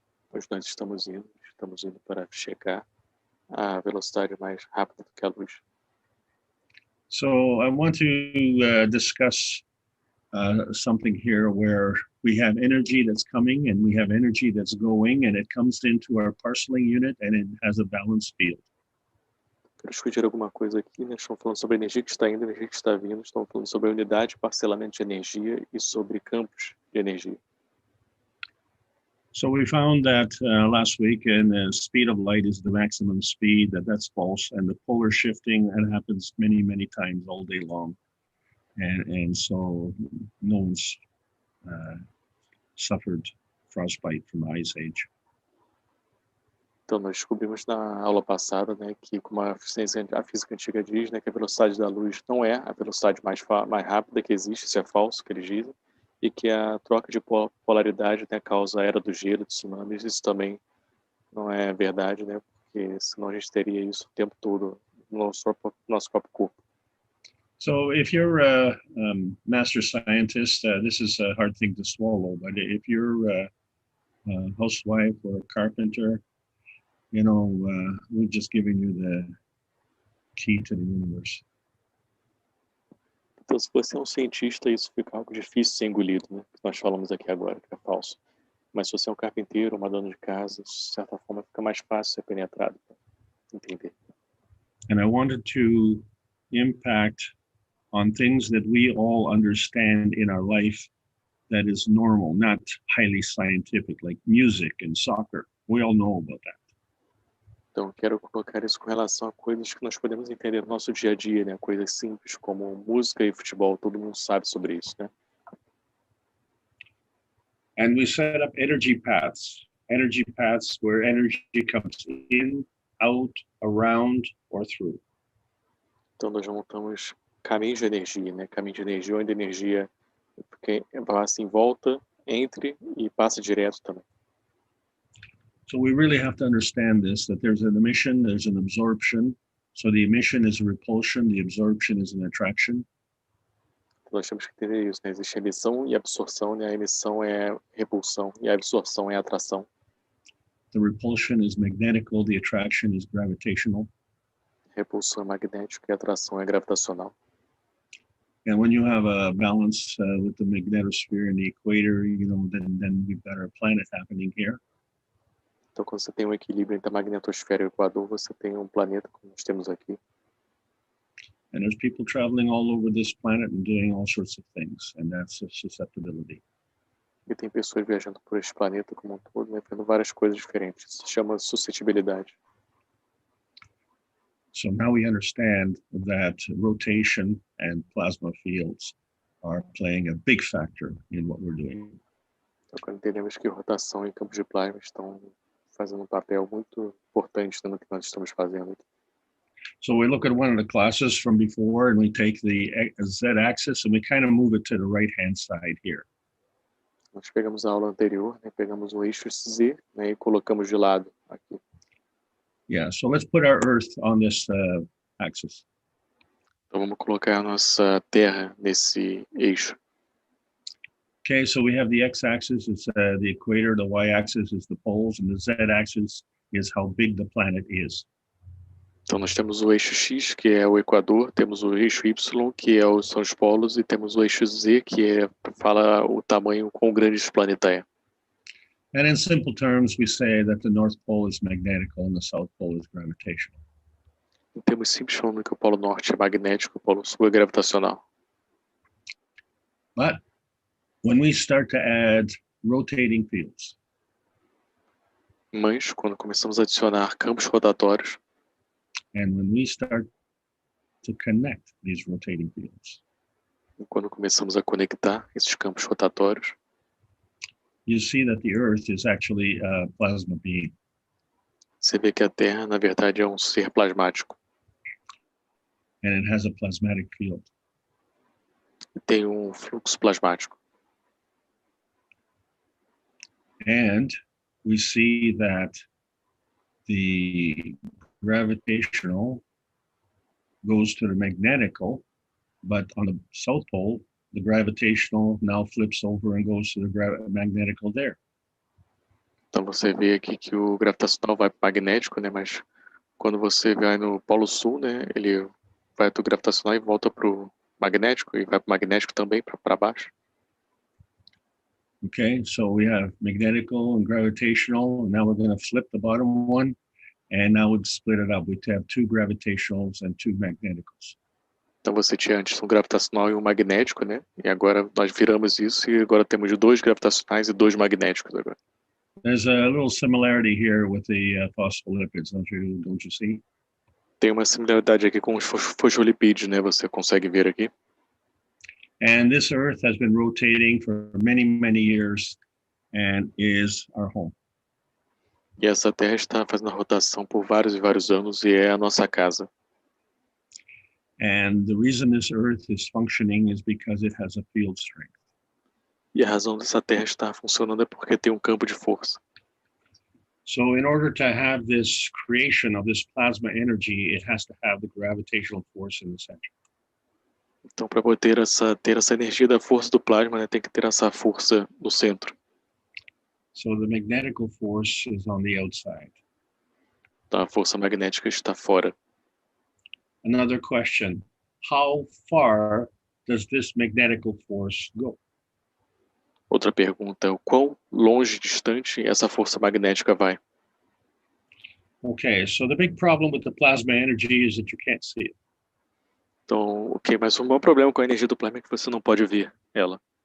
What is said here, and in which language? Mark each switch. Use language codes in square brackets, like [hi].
[pt] Pois nós estamos indo para checar a velocidade mais rápida do que a luz. [en] So I want to discuss something here where we have energy that's coming and we have energy that's going, and it comes into our parceling unit and it has a balanced field. [pt] Quero discutir alguma coisa aqui, né? Estamos falando sobre a energia que está indo, energia que está vindo, estamos falando sobre a unidade, parcelamento de energia e sobre campos de energia. [en] So we found that last week, and the speed of light is the maximum speed, that's false, and the polar shifting, that happens many, many times all day long. And so no one's suffered frostbite from the Ice Age. [pt] Então nós descobrimos na aula passada, né, que como a física antiga diz, né, que a velocidade da luz não é a velocidade mais rápida que existe, isso é falso, que eles dizem, e que a troca de polaridade, né, causa a era do gelo, dos tsunamis. Isso também não é verdade, né, porque senão a gente teria isso o tempo todo no nosso próprio corpo. [en] So if you're a master scientist, this is a hard thing to swallow, but if you're a housewife or a carpenter, you know, we've just given you the key to the universe. [pt] Então, se você é um cientista, isso fica algo difícil de ser engolido, né? Que nós falamos aqui agora, que é falso. Mas se você é um carpinteiro, uma dona de casa, de certa forma fica mais fácil ser penetrado, para entender. [en] And I wanted to impact on things that we all understand in our life that is normal, not highly scientific, like music and soccer. We all know about that. [pt] Então, eu quero colocar isso com relação a coisas que nós podemos entender no nosso dia a dia, né? Coisas simples como música e futebol, todo mundo sabe sobre isso, né? [en] And we set up energy paths where energy comes in, out, around, or through. [pt] Então, nós montamos caminhos de energia, né? Caminho de energia onde a energia passa em volta, entre e passa direto também. [en] So we really have to understand this, that there's an emission, there's an absorption. So the emission is a repulsion, the absorption is an attraction. [pt] Nós temos que entender isso, né? Existe emissão e absorção, né? A emissão é repulsão e a absorção é atração. [en] The repulsion is magnetical, the attraction is gravitational. [pt] Repulsão é magnética e a atração é gravitacional. [en] And when you have a balance with the magnetosphere and the equator, you know, then we've got our planet happening here. [pt] Então, quando você tem um equilíbrio entre a magnetosfera e o equador, você tem um planeta, como nós temos aqui. [en] And there's people traveling all over this planet and doing all sorts of things, and that's a susceptibility. [pt] E tem pessoas viajando por esse planeta como um todo, né, fazendo várias coisas diferentes. Isso se chama suscetibilidade. [en] So now we understand that rotation and plasma fields are playing a big factor in what we're doing. [pt] Então, quando entendemos que rotação e campos de plasma estão fazendo um papel muito importante no que nós estamos fazendo. [en] So we look at one of the classes from before and we take the z-axis and we kind of move it to the right-hand side here. [pt] Nós pegamos a aula anterior, né, pegamos o eixo Z, né, e colocamos de lado aqui. [en] Yeah, so let's put our Earth on this axis. [pt] Então vamos colocar a nossa Terra nesse eixo. [en] Okay, so we have the x-axis is the equator, the y-axis is the poles, and the z-axis is how big the planet is. [pt] Então nós temos o eixo X, que é o equador, temos o eixo Y, que são os polos, e temos o eixo Z, que fala o tamanho, quão grande esse planeta é. [en] And in simple terms, we say that the North Pole is magnetical and the South Pole is gravitational. [pt] Em termos simples, falando que o polo norte é magnético e o polo sul é gravitacional. [en] But when we start to add rotating fields, [pt] Mas, quando começamos a adicionar campos rotatórios, [en] and when we start to connect these rotating fields, [pt] e quando começamos a conectar esses campos rotatórios, [en] you see that the Earth is actually a plasma being. [pt] você vê que a Terra, na verdade, é um ser plasmático. [en] And it has a plasmatic field. [pt] E tem um fluxo plasmático. [en] And we see that the gravitational goes to the magnetical, but on the South Pole, the gravitational now flips over and goes to the magnetical there. [pt] Então você vê aqui que o gravitacional vai para o magnético, né? Mas quando você vai no polo sul, né? Ele vai do gravitacional e volta para o magnético, e vai para o magnético também, para baixo. [en] Okay, so we have magnetical and gravitational, and now we're going to flip the bottom one, and now we've split it up. We have two gravitationals and two magneticals. [pt] Então você tinha antes um gravitacional e um magnético, né? E agora nós viramos isso e agora temos dois gravitacionais e dois magnéticos agora. [en] There's a little similarity here with the phospholipids, don't you see? [pt] Tem uma similaridade aqui com os fosfolipídios, né? Você consegue ver aqui. [en] And this Earth has been rotating for many, many years and is our home. [pt] E essa Terra está fazendo a rotação por vários e vários anos e é a nossa casa. [en] And the reason this Earth is functioning is because it has a field strength. [pt] E a razão dessa Terra estar funcionando é porque tem um campo de força. [en] So in order to have this creation of this plasma energy, it has to have the gravitational force in the center. [pt] Então, para poder ter essa energia da força do plasma, né, tem que ter essa força no centro. [en] So the magnetical force is on the outside. [pt] Então, a força magnética está fora. [en] Another question, how far does this magnetical force go? [pt] Outra pergunta é o quão longe, distante essa força magnética vai. [en] Okay, so the big problem with the plasma energy is that you can't see it. [pt] Então, ok, mas o maior problema com a energia do plasma é que você não pode ver ela.